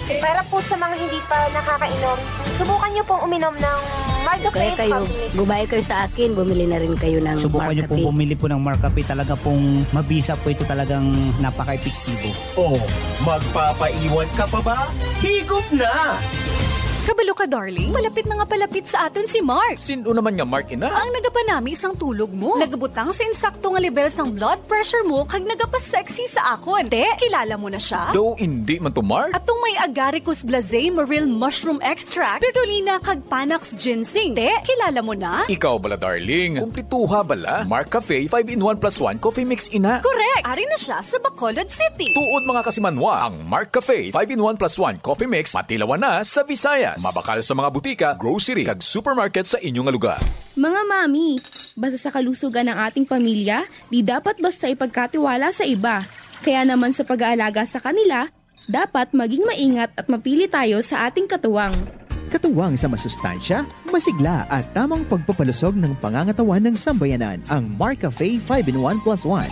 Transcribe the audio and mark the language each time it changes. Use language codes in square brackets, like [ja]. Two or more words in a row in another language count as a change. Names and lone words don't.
[tl] Para po sa mga hindi pa nakakainom, subukan niyo pong uminom ng Mark Cafe kayo, [en] coffee mix. [tl] gumaya kayo sa akin, bumili na rin kayo ng Subukan niyo pong bumili po ng Mark Cafe. Talaga pong mabisa po ito, talagang napaka-epektibo. Oh, magpapaiwan ka pa ba? Higop na! [hil] Kabalo ka, darling? Palapit na nga palapit sa aton si Mark. Sino naman nga Mark ina? Ang nagapanami isang tulog mo. Nagabutang sa insakto nga level sang blood pressure mo kag nagapa-sexy sa akon. Te, kilala mo na siya? Do hindi man to Mark? Atong may Agaricus blazei maril [en] mushroom extract, [hil] spirulina kag Panax ginseng. Te, kilala mo na? Ikaw bala, darling. Kumplituha bala. Mark Cafe 5-in-1+1 Coffee Mix ina. [en] Correct! [hil] Ari na siya sa Bacolod City. Tuod mga kasimanwa, ang Mark Cafe 5-in-1+1 Coffee Mix patilawan na sa Visayas. Mabakal sa mga butika, grocery, kag supermarket sa inyong lugar. [tl] Mga mami, basta sa kalusugan ng ating pamilya, di dapat basta ipagkatiwala sa iba. Kaya naman sa pag-aalaga sa kanila, dapat maging maingat at mapili tayo sa ating katuwang. Katuwang sa masustansya, masigla at tamang pagpapalusog ng pangangatawan ng sambayanan ang Mark Cafe 5-in-1+1.